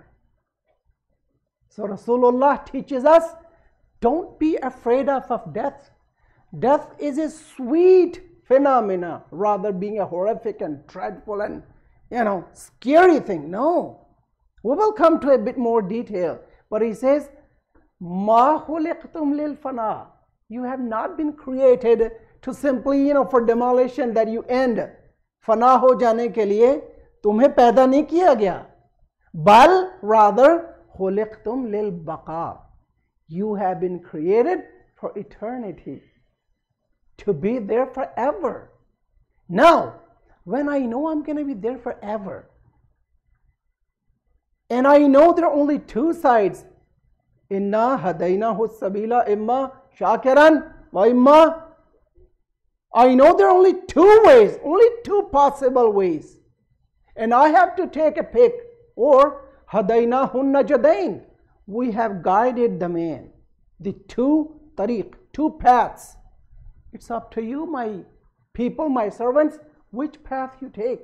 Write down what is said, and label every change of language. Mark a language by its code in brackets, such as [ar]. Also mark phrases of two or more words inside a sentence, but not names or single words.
[en] So Rasulullah teaches us, don't be afraid of death. Death is a sweet phenomena, rather being a horrific and dreadful and scary thing. No. We will come to a bit more detail. But he says, [ar] ما خلقتم للفناء. [en] You have not been created to simply, for demolition, that you end. [ur] فنا ہو جانے کے لیے تمہیں پیدا نہیں کیا گیا. [ar] Bal, rather, خلقتم للبقاء. [en] You have been created for eternity, to be there forever. Now, when I know I'm going to be there forever, and I know there are only two sides, [ar] إنا هديناه السبيل إما شاكرا وإما. [en] I know there are only two ways, only two possible ways. And I have to take a pick. Or [ar] هديناه النجدين. [en] We have guided the man. The two tariq, two paths. It's up to you, my people, my servants, which path you take.